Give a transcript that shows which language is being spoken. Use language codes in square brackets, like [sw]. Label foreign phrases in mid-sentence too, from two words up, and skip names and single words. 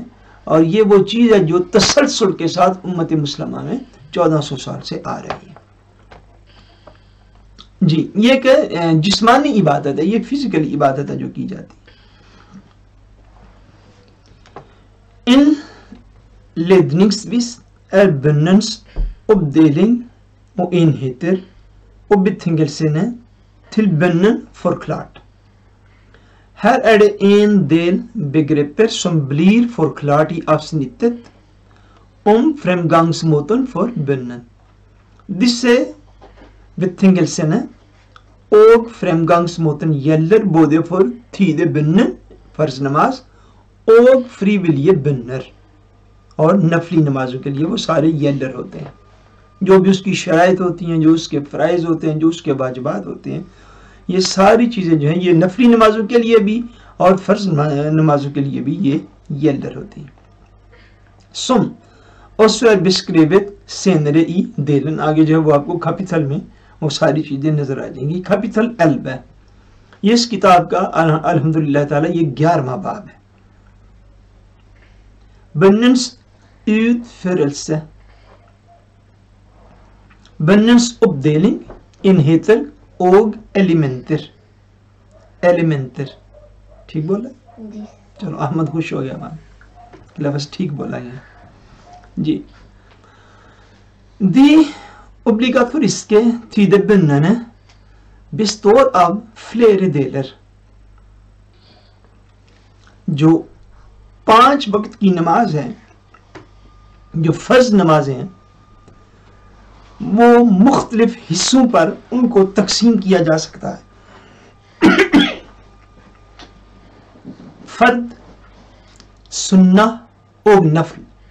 [ur] اور یہ وہ چیز ہے جو تسلسل کے ساتھ امت مسلمہ میں 1400 سال سے آ رہی ہے. جی، یہ ایک جسمانی عبادت ہے، یہ فزیکل عبادت ہے جو کی جاتی ہے. [no] ان ledningsvis bønnens oppdeling og enheter og betingelsene til bønnen forklart. Her det en del begreper som blir forklart i avsnittet om fremgangsmåten for bønnen. Disse betingelsene og fremgangsmåten gjelder både for tidebønnen, [ur] فرض نماز, اور [no] frivillige bønner، [ur] اور نفلی نمازوں کے لیے وہ سارے یلر ہوتے ہیں. جو بھی اس کی شرائط ہوتی ہیں، جو اس کے فرائض ہوتے ہیں، جو اس کے واجبات ہوتے ہیں، یہ ساری چیزیں جو ہیں یہ نفلی نمازوں کے لیے بھی اور فرض نمازوں کے لیے بھی یہ یلر ہوتی ہیں. [no] Som også beskrevet senere i delen. [ur] آگے جو ہے وہ آپ کو کیپٹل میں وہ ساری چیزیں نظر آ جائیں گی. کیپٹل 11 ہے. یہ اس کتاب کا [ar] الحمدللہ تعالی [ur] یہ 11واں باب ہے. [no] Bønnens utførelse. Bønnens oppdeling, enheter og elementer. Elementer. [ur] ٹھیک بولا؟ جی. چلو احمد خوش ہو گیا مان لفظ ٹھیک بولا ہے. جی. [no] De obligatoriske tidebønnene består av flere deler. [ur] جو 5 وقت کی نماز ہے، جو فرض نمازیں ہیں، وہ مختلف حصوں پر ان کو تقسیم کیا جا سکتا ہے. فرد، سنہ اور نفل.